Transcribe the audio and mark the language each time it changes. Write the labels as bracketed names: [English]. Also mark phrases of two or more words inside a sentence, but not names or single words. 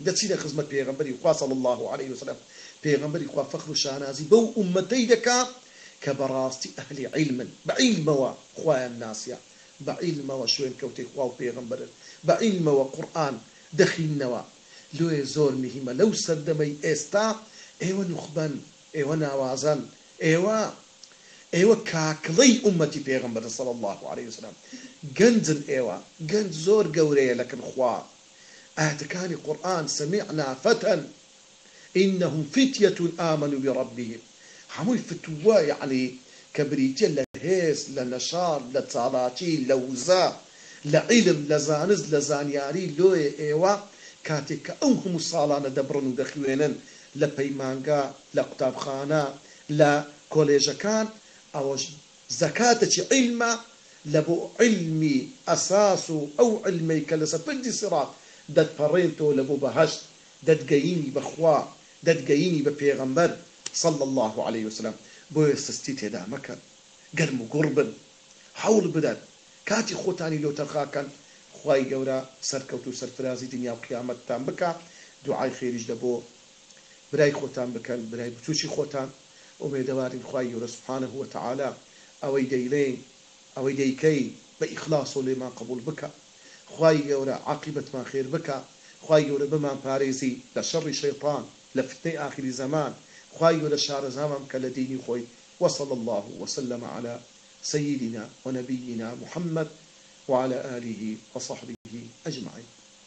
[Central Kurdish] دەچی لە خزمەت پێغەمبەری خوا [Arabic] صلی الله عليه وسلم [Central Kurdish] پێغەمبەری خوا فەخر و شانازی بەو ئومەتەی دەکا کە بەڕاستی ئەهلی عیلمن بە عیلمەوە خوایان ناسیە بە عیلمەوە شوێن کەوتەی خوا و پێغەمبەرن بە عیلمەوە قورئان دەخینەوە لۆیە زۆر مهمە لەو سەردەمەی ئێستا ئێوە نوخبەن ئێوە ناوازن ئێوە کاکڵەی ئومەتی پێغەمبەر [Arabic] صلی الله عليه [Central Kurdish] وسلم گەنجن ئێوە گەنج زۆر گەورەیە لەکن خوا ئاەتەکانی قورئان [Arabic] سمعنا فتى إنهم فتية آمنوا بربهم [Central Kurdish] هەمووی فتووە یعنی کە بریتە لە هێز لە نەشاڕ لە چالاکی لە وزە لە عیلم لە زانست لە زانیاری لۆیە ئێوە کاتێک کە ئەو هەموو ساڵانە دەبڕن و دەخوێنن لە پەیمانگا لە قوتابخانە لە کۆلێژەکان ئەوەش زەکاتێکی عیلمە لە بۆ عیلمی ئەساس و ئەو عیلمەی کە لەسەر پردی سیڕات دەتپەڕێنتەوە لە بۆ بەهەشت دەتگەیینی بەخوا دەتگەیینی بە پێغەمبەر [Arabic] صلى الله عليه وسلم [Central Kurdish] بۆیە سستی تێدا مەکەن گەرم و گوڕ بن هەوڵ بدەن کاتی خۆتانی لۆ تەرخاکەن خوای گەورە سەرکەوت و سەرفرازی دنیا و قیامەتتان بکە دوعای خێریش لە بۆ برای خۆتان بکەن برای بچووکی خۆتان ئومێدەوارین خوای گەورە [Arabic] سبحانه وتعالى [Central Kurdish] ئەوەی دەیڵێن ئەوەی دەیکەی بە ئیخلاص و لێمان قبول بکە خوای گەورە عاقبەتمان خێر بکە خوای گەورە بمان پارێزی لە شەڕی شەیطان لە فتنەی آخری زەمان خوای گەورە شارەزامم کە لە دینی خۆی [Arabic] وصلى الله وسلم على سيدنا ونبينا محمد وعلى آله وصحبه أجمعين